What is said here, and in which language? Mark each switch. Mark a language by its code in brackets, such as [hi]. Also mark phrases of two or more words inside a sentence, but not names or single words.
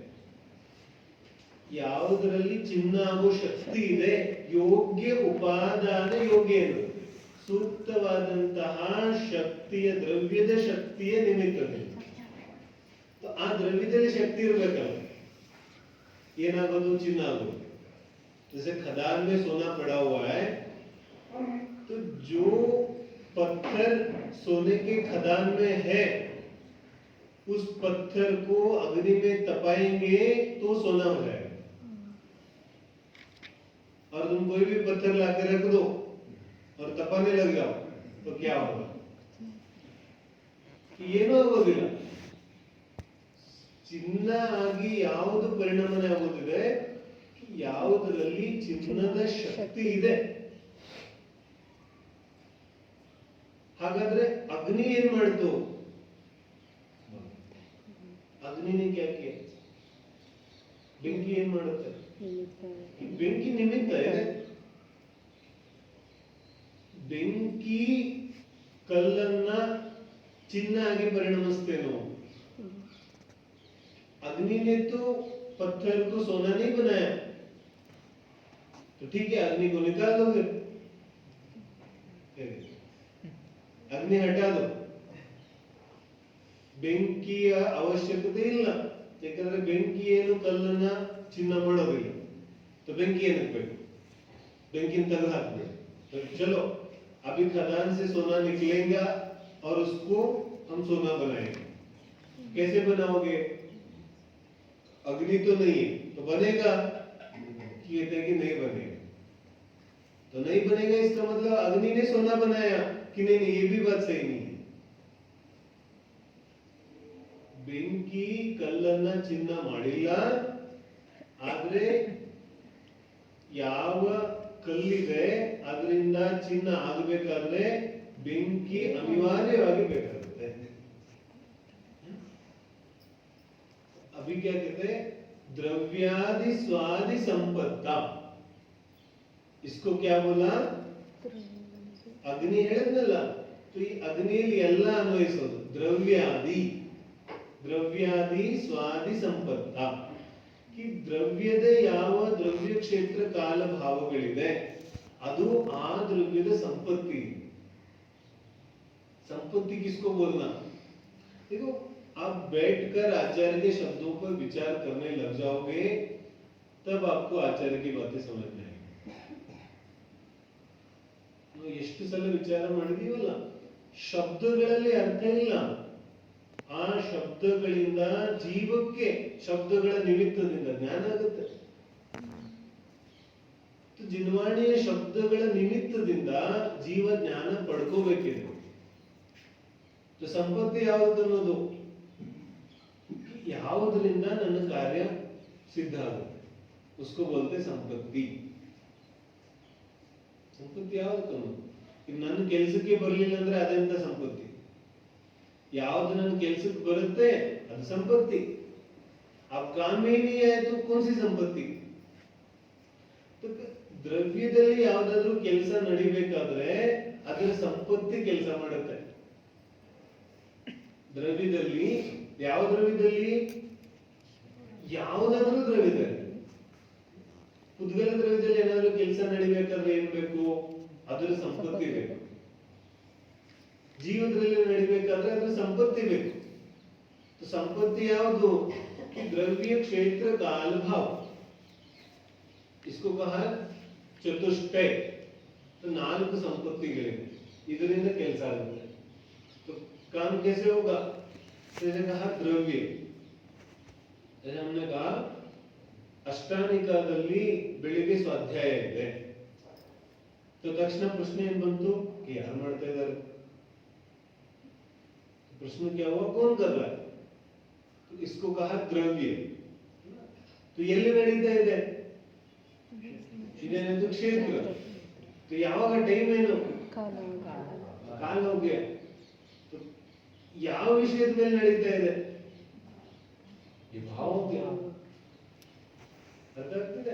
[kn] ಯಾವುದರಲ್ಲಿ ಚಿನ್ನ ಆಗೋ ಶಕ್ತಿ ಇದೆ. ಯೋಗ್ಯ ಉಪಾದಾನ ಯೋಗೇನು, ಸೂಕ್ತವಾದಂತಹ ಶಕ್ತಿಯ, ದ್ರವ್ಯದ ಶಕ್ತಿಯ ನಿಮಿತ್ತದಲ್ಲಿ. ಆ ದ್ರವ್ಯದಲ್ಲಿ ಶಕ್ತಿ ಇರಬೇಕಲ್ಲ, ಏನಾಗೋದು? ಚಿನ್ನ ಆಗೋದು. [hi] जैसे खदान में सोना पड़ा हुआ है, तो जो पत्थर सोने के खदान में है, उस पत्थर को अग्नि में तपाएंगे तो सोना हो जाएगा. और तुम कोई भी पत्थर लाके रख दो और तपाने लग जाओ तो क्या होगा? [kn] ಏನೂ ಆಗೋದಿಲ್ಲ. ಚಿನ್ನ ಆಗಿ ಯಾವುದು ಪರಿಣಾಮನೆ ಆಗೋದಿದೆ? ಯಾವುದರಲ್ಲಿ ಚಿನ್ನದ ಶಕ್ತಿ ಇದೆ. ಹಾಗಾದ್ರೆ ಅಗ್ನಿ ಏನ್ ಮಾಡ್ತು? [hi] अग्नि ने क्या किया? [kn] ಬೆಂಕಿ ಏನ್ ಮಾಡುತ್ತೆ? ಈ ಬೆಂಕಿ ನಿಮಿತ್ತ ಇದೆ. ಬೆಂಕಿ ಕಲ್ಲನ್ನ ಚಿನ್ನ ಆಗಿ ಪರಿಣಮಿಸ್ತೇನೋ, [hi] अग्नि ने तो पत्थर को सोना नहीं बनाया, तो ठीक है अग्नि को निकाल दो फिर, अग्नि हटा दो, [kn] ಬೆಂಕಿಯ ಅವಶ್ಯಕತೆ ಇಲ್ಲ. ಯಾಕಂದ್ರೆ ಬೆಂಕಿ ಏನು ಕಲ್ಲನ್ನ ಚಿನ್ನ ಮಾಡೋದಿಲ್ಲ. तो ಬೆಂಕಿ ಏನಕ್ಕೆ ಬೇಕು? ಬೆಂಕಿನ ತೆಗೆದು ಹಾಕಬೇಕು. [hi] तो चलो अभी खदान से सोना निकलेगा और उसको हम सोना बनाएंगे. कैसे बनाओगे? अग्नि तो नहीं है, तो बनेगा? कहते हैं कि नहीं बनेगा. तो नहीं बनेगा इसका मतलब अग्नि ने सोना बनाया कि नहीं? नहीं, ये भी बात सही नहीं है. [kn] ಬೆಂಕಿ ಕಲ್ಲನ್ನ ಚಿನ್ನ ಮಾಡಿಲ್ಲ, ಆದ್ರೆ ಯಾವ ಕಲ್ಲಿದೆ ಅದರಿಂದ ಚಿನ್ನ ಆಗಬೇಕಾದ್ರೆ ಬೆಂಕಿ ಅನಿವಾರ್ಯವಾಗಿ ಬೇಕಾಗುತ್ತೆ. [hi] अभी क्या कहते हैं? [sa] द्रव्यादि स्वादि संपत्ता. [hi] इसको क्या बोला? अग्नि ಹೇಳಿದ್ನಲ್ಲ. [kn] तो ಈ ಅಗ್ನಿಯಲ್ಲಿ ಎಲ್ಲ ಅನ್ವಯಿಸೋದು ದ್ರವ್ಯಾದಿ. [sa] द्रव्यादि स्वादि संपत्त. [kn] कि ದ್ರವ್ಯದ ಯಾವ ದ್ರವ್ಯ ಕ್ಷೇತ್ರ ಕಾಲ ಭಾವಗಳಿದೆ ಅದು ಆ ದ್ರವ್ಯದ ಸಂಪತ್ತಿ. [hi] संपत्ति किसको बोलना? देखो आप बैठकर आचार्य के शब्दों पर विचार करने लग जाओगे तब आपको आचार्य की बातें समझ में आएंगी. [kn] ಎಷ್ಟು ಸಲ ವಿಚಾರ ಮಾಡಿದೀವಲ್ಲ, ಶಬ್ದಗಳಲ್ಲಿ ಅರ್ಥ ಇಲ್ಲ. ಆ ಶಬ್ದಗಳಿಂದ ಜೀವಕ್ಕೆ ಶಬ್ದಗಳ ನಿಮಿತ್ತದಿಂದ ಜ್ಞಾನ ಆಗುತ್ತೆ. ಜಿನ್ವಾಣಿಯ ಶಬ್ದಗಳ ನಿಮಿತ್ತದಿಂದ ಜೀವ ಜ್ಞಾನ ಪಡ್ಕೋಬೇಕಿದೆ. ಸಂಪತ್ತಿ ಯಾವುದು ಅನ್ನೋದು ಯಾವುದರಿಂದ ನನ್ನ ಕಾರ್ಯ ಸಿದ್ಧ ಆಗುತ್ತೆ, [hi] उसको बोलते ಸಂಪತ್ತಿ. [kn] ಸಂಪತ್ತಿ ಯಾವುದು ಅನ್ನೋದು. ಈಗ ನನ್ನ ಕೆಲಸಕ್ಕೆ ಬರಲಿಲ್ಲ ಅಂದ್ರೆ ಅದೆಂತ ಸಂಪತ್ತಿ? ಯಾವ್ದು ನನ್ನ ಕೆಲಸಕ್ಕೆ ಬರುತ್ತೆ ಅದು ಸಂಪತ್ತಿ. [hi] अब काम में ही नहीं आए तो कौन सी संपत्ति? [kn] तो ದ್ರವ್ಯದಲ್ಲಿ ಯಾವ್ದಾದ್ರೂ ಕೆಲಸ ನಡಿಬೇಕಾದ್ರೆ ಅದರ ಸಂಪತ್ತಿ ಕೆಲಸ ಮಾಡುತ್ತೆ. ದ್ರವ್ಯದಲ್ಲಿ ಯಾವ ದ್ರವ್ಯದಲ್ಲಿ? ಯಾವುದಾದ್ರೂ ದ್ರವ್ಯದಲ್ಲಿ, ಉದ್ಗಲ ದ್ರವ್ಯದಲ್ಲಿ ಏನಾದ್ರೂ ಕೆಲಸ ನಡಿಬೇಕಾದ್ರೆ ಏನ್ ಬೇಕು? ಅದರ ಸಂಪತ್ತಿ ಬೇಕು. ಜೀವನದಲ್ಲಿ ನಡಿಬೇಕಾದ್ರೆ ಅದರ ಸಂಪತ್ತಿ ಬೇಕು. ಸಂಪತ್ತಿ ಯಾವುದು? [hi] द्रव्य क्षेत्र काल भाव, इसको कहा चतुष्टय. [kn] तो ನಾಲ್ಕು ಸಂಪತ್ತಿಗಳಿವೆ, ಇದರಿಂದ ಕೆಲಸ ಆಗುತ್ತೆ. [hi] तो काम कैसे होगा? जैसे कहा द्रव्य, जैसे हमने कहा [kn] ಅಷ್ಟಾನಿಕಾದಲ್ಲಿ ಬೆಳಿಗ್ಗೆ ಸ್ವಾಧ್ಯಾಯ ಇದೆ. तो ತಕ್ಷಣ ಪ್ರಶ್ನೆ ಏನ್ ಬಂತು? ಯಾರು ಮಾಡ್ತಾ ಇದ್ದಾರೆ? [hi] प्रश्न क्या हुआ? कौन कर रहा है? तो इसको कहा द्रव्य. तो [kn] ಎಲ್ಲಿ ನಡೀತಾ ಇದೆ? ಇದೇನದು ಕ್ಷೇತ್ರ. तो ಯಾವಾಗ ಟೈಮ್ ಏನು? ಕಾಲ ಹೋಗ್ಯ. तो ಯಾವ ವಿಷಯದ ಮೇಲೆ ನಡೀತಾ ಇದೆ? ಈ ಭಾವಕ್ಕೆ. ಅರ್ಥ ಆಗ್ತಿದೆ?